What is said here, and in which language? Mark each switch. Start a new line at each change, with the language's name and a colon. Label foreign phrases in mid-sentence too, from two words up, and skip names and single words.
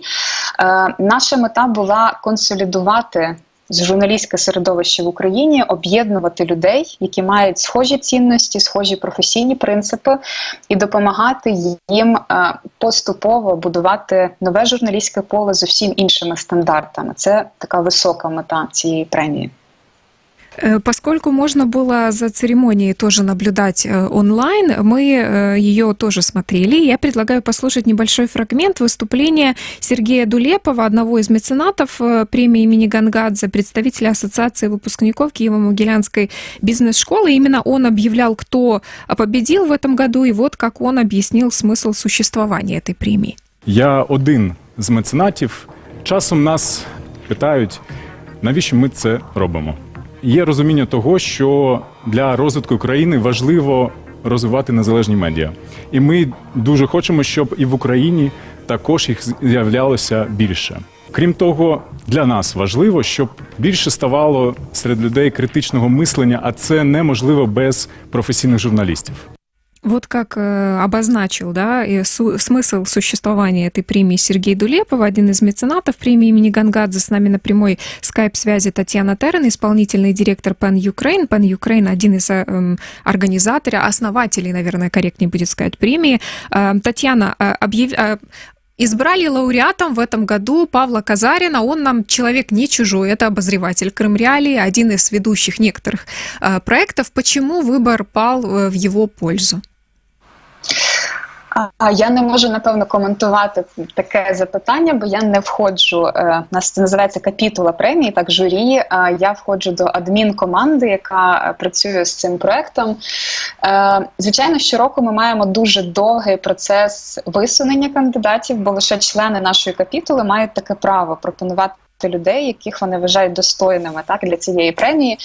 Ukrainian: Наша мета була консолідувати журналістське середовище в Україні, об'єднувати людей, які мають схожі цінності, схожі професійні принципи, і допомагати їм поступово будувати нове журналістське поле з усім іншими стандартами. Це така висока мета цієї премії.
Russian: Поскольку можно было за церемонией тоже наблюдать онлайн, мы ее тоже смотрели. Я предлагаю послушать небольшой фрагмент выступления Сергея Дулепова, одного из меценатов премии имени Гонгадзе, представителя Ассоциации выпускников Киево-Могилянской бизнес-школы. Именно он объявлял, кто победил в этом году, и вот как он объяснил смысл существования этой премии.
Ukrainian: Я один з меценатів. Часом нас питають, навіщо ми це робимо. Є розуміння того, що для розвитку країни важливо розвивати незалежні медіа. І ми дуже хочемо, щоб і в Україні також їх з'являлося більше. Крім того, для нас важливо, щоб більше ставало серед людей критичного мислення, а це неможливо без професійних журналістів.
Russian: Вот как обозначил, смысл существования этой премии Сергей Дулепов, один из меценатов премии имени Гонгадзе. С нами на прямой скайп-связи Татьяна Терен, исполнительный директор PEN Ukraine. PEN Ukraine – один из организаторов, основателей, наверное, корректнее будет сказать, премии. Татьяна, избрали лауреатом в этом году Павла Казарина. Он нам человек не чужой, это обозреватель Крым Реалии, один из ведущих некоторых проектов. Почему выбор пал в его пользу?
Ukrainian: Я не можу, напевно, коментувати таке запитання, бо я не входжу, нас це називається капітула премії, так, журі, я входжу до адмінкоманди, яка працює з цим проектом. Звичайно, щороку ми маємо дуже довгий процес висунення кандидатів, бо лише члени нашої капітули мають таке право пропонувати людей, яких вони вважають достойними для цієї премії.